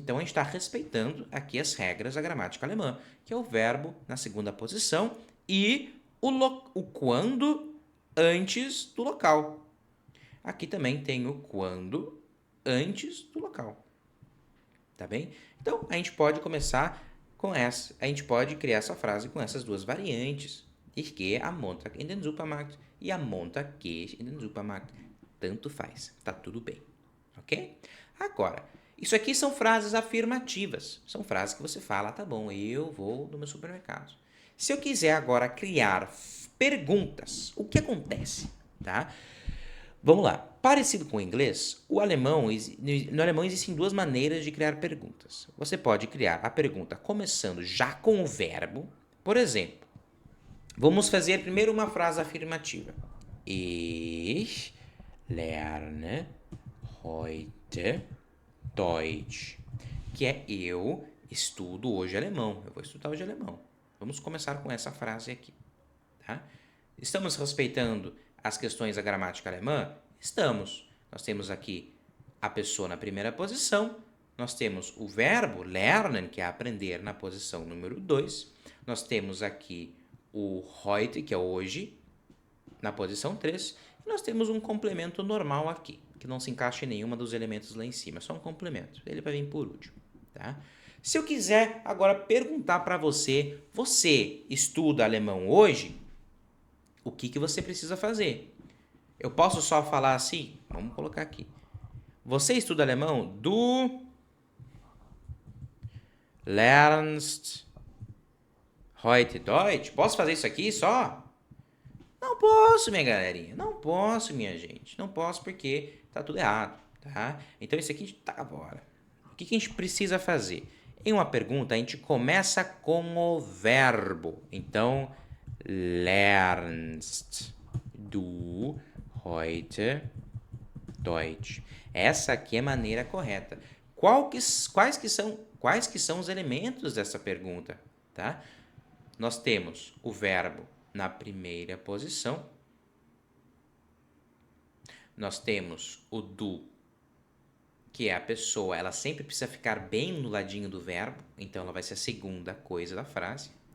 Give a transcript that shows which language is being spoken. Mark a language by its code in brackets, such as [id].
[pt] Então, a gente está respeitando aqui as regras da gramática alemã, que é o verbo na segunda posição e o quando antes do local. Aqui também tem o quando antes do local. Tá bem? Então, a gente pode começar com essa. A gente pode criar essa frase com essas duas variantes. [de] Ich gehe am Montag in den Supermarkt e am Montag gehe ich in den Supermarkt. [pt] Tanto faz. Tá tudo bem. Ok? Agora, isso aqui são frases afirmativas. São frases que você fala, tá bom, eu vou no meu supermercado. Se eu quiser agora criar perguntas, o que acontece? Tá? Vamos lá. Parecido com o inglês, no alemão existem duas maneiras de criar perguntas. Você pode criar a pergunta começando já com o verbo. Por exemplo, vamos fazer primeiro uma frase afirmativa. [de] Ich lerne heute Deutsch. [pt] Que é eu estudo hoje alemão. Eu vou estudar hoje alemão. Vamos começar com essa frase aqui. Tá? Estamos respeitando as questões da gramática alemã? Estamos. Nós temos aqui a pessoa na primeira posição. Nós temos o verbo lernen, que é aprender, na posição número 2. Nós temos aqui o heute, que é hoje, na posição 3. E nós temos um complemento normal aqui, que não se encaixa em nenhuma dos elementos lá em cima. É só um complemento. Ele vai vir por último. Tá? Se eu quiser agora perguntar para você, você estuda alemão hoje? O que você precisa fazer? Eu posso só falar assim? Vamos colocar aqui. Você estuda alemão? [de] Du lernst heute Deutsch? [pt] Posso fazer isso aqui só? Não posso, minha galerinha. Não posso, minha gente. Não posso porque tá tudo errado, tá? Então isso aqui tá fora. O que a gente precisa fazer? Em uma pergunta, a gente começa com o verbo. [de] Então, lernst du heute Deutsch? [pt] Essa aqui é a maneira correta. Quais que são os elementos dessa pergunta? Tá? Nós temos o verbo na primeira posição. Nós temos o du, que é a pessoa, ela sempre precisa ficar bem no ladinho do verbo, então ela vai ser a segunda coisa da frase.